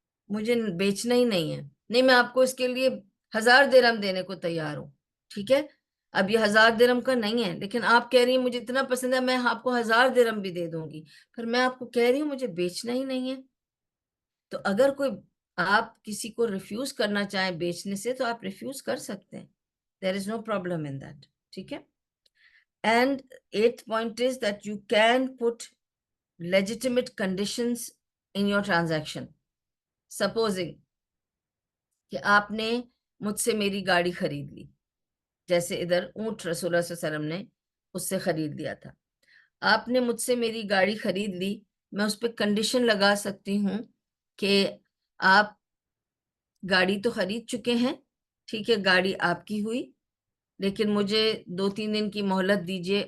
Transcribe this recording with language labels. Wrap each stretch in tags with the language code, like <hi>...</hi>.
<ur>مجھے بیچنا ہی نہیں ہے، نہیں میں آپ کو اس کے لیے 1000 درہم دینے کو تیار ہوں. ٹھیک ہے. اب یہ 1000 درہم کا نہیں ہے، لیکن آپ کہہ رہی ہیں مجھے اتنا پسند ہے میں آپ کو 1000 درہم بھی دے دوں گی، پھر میں آپ کو کہہ رہی ہوں مجھے بیچنا ہی نہیں ہے. تو اگر کوئی آپ کسی کو ریفیوز کرنا چاہیں بیچنے سے تو آپ ریفیوز کر سکتے ہیں.</ur> <en>there is no problem in that.</en> <ur>ٹھیک ہے.</ur> <en>And 8th point is that you can put legitimate conditions in your transaction. Supposing</en> <ur>کہ آپ نے مجھ سے میری گاڑی خرید لی، جیسے ادھر اونٹ رسول اللہ صلی اللہ علیہ وسلم نے اس سے خرید لیا تھا. آپ نے مجھ سے میری گاڑی خرید لی، میں اس پہ کنڈیشن لگا سکتی ہوں کہ آپ گاڑی تو خرید چکے ہیں، ٹھیک ہے، گاڑی آپ کی ہوئی، لیکن مجھے 2-3 دن کی مہلت دیجیے.</ur>